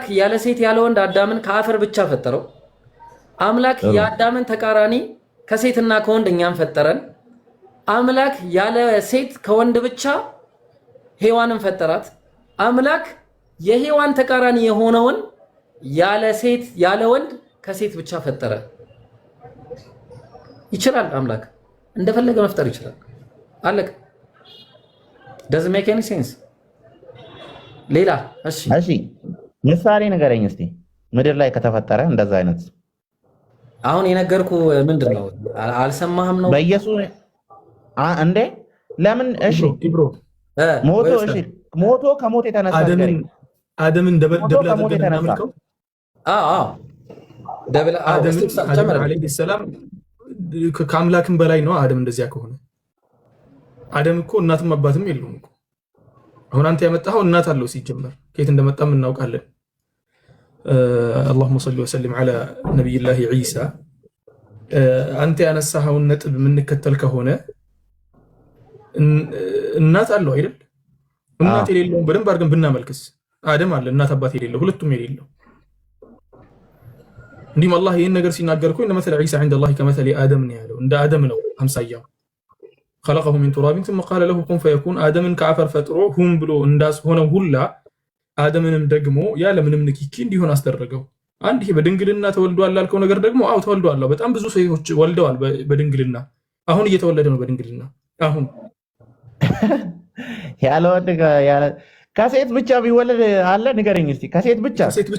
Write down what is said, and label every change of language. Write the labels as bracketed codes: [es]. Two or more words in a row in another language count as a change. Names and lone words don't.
[am] ያለ ሴት ያለ ወንድ አዳምን ከአፈር ብቻ ፈጠረው። አምላክ የአዳምን ተቃራኒ ከሴትና ከወንድ እኛን ፈጠረን። አምላክ ያለ ሴት ከወንድ ብቻ ሔዋንን ፈጠራት። አምላክ የሔዋን ተቃራኒ የሆነውን ያለ ሴት ያለ ወንድ ከሴት ብቻ ፈጠረ። ይችላል። አምላክ እንደፈለገ መፍጠር ይችላል። አለቀ። [en] doesn't make any sense። [am] ሌላ እሺ ምሳሌ ንገረኝ እስቲ ምድር ላይ ከተፈጠረ እንደዛ አይነት። አሁን የነገርኩ ምንድነው? አልሰማህም ነው? በኢየሱስ እንዴ ለምን? እሺ ብሮ ሞቶ እሺ ሞቶ ከሞት የተነሳ አደምን ደብል አድርገን እናምልከው። ደብል አደም [ar] عليه السلام [am] ከአምላክም በላይ ነው። አደም እንደዚያ ከሆነ አደም እኮ እናትም አባትም የለውም እኮ። አሁን አንተ ያመጣኸው እናት አለው ሲጀመር፣ ከየት እንደመጣም እናውቃለን። [ar] اللهم صل وسلم على نبي الله عيسى። [am] አንተ ያነሳኸውን ነጥብ የምንከተል ከሆነ እናት አለው አይደል? እናት የሌለው በደንብ አድርገን ብናመልክስ አደም አለ እናት አባት የሌለው ሁለቱም የሌለው። እንዲህም አላህ ይህን ነገር ሲናገር እኮ እነ መሰለ ዒሳ [ar] عند الله [am] ከመሰለ አደም ነው ያለው። እንደ አደም ነው አምሳያው። [ar] خلقه من تراب ثم قال له كن فيكون [am] አደምን ከአፈር ፈጥሮ ሁን ብሎ እንዳስሆነው ሁላ አደምንም ደግሞ ያለ ምንም ንክኪ እንዲሆን አስደረገው። አንድ ይሄ በድንግልና ተወልዷል ላልከው ነገር ደግሞ አው ተወልዷል። በጣም ብዙ ሰዎች ወልደዋል በድንግልና። አሁን እየተወለደ ነው በድንግልና። አሁን ያለ ወንድ ያለ ከሴት ብቻ ቢወለድ አለ ንገረኝ እስቲ። ከሴት ብቻ